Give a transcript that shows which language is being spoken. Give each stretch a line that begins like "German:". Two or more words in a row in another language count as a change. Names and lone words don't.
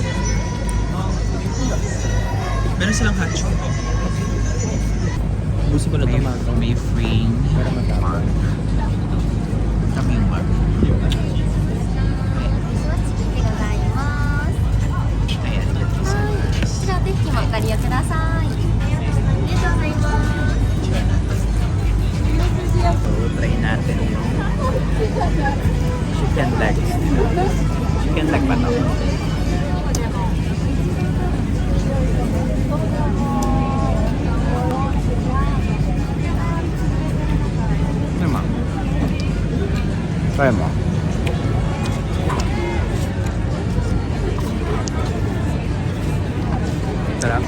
Filipino: Meron silang
English: hot chocolate.
Filipino: Gusto ko na tomato. May free Para matapang. kami yung mug. Ay,
Japanese: ありがとうございます. こちらお手引きもご利用ください。ありがとうございます。
Filipino: So, try natin yung
English: chicken leg. Chicken leg
Filipino: ba ito? Ano mo? Try mo. Sarap?